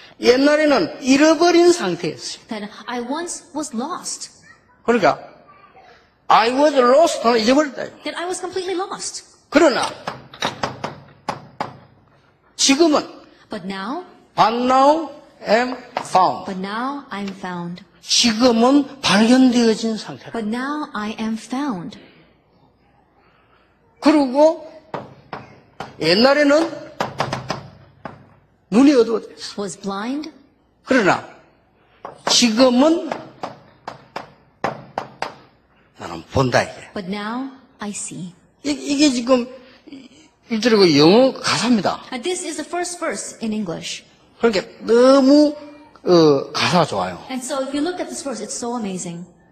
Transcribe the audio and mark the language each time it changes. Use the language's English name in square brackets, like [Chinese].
[Korean] 옛날에는 잃어버린 상태였어요. [English] That I once was lost. [Korean] 그러니까 [English] I was lost. [Korean] 나는 잊어버렸다. [English] That I was completely lost. [Korean] 그러나 지금은 [English] But now am found. But now I'm found. [Korean] 지금은 발견되어진 상태다. [English] But now I am found. [Korean] 그리고 옛날에는 눈이 어두워졌어. [English] Was blind. [Korean] 그러나 지금은 나는 본다 이게. [English] But now I see. [Korean] 이게 지금 일절이고 영어 가사입니다. [English] And this is the first verse in English. [Korean] 그러니까 너무 가사가 좋아요. [English] And so if you look at this verse, it's so amazing.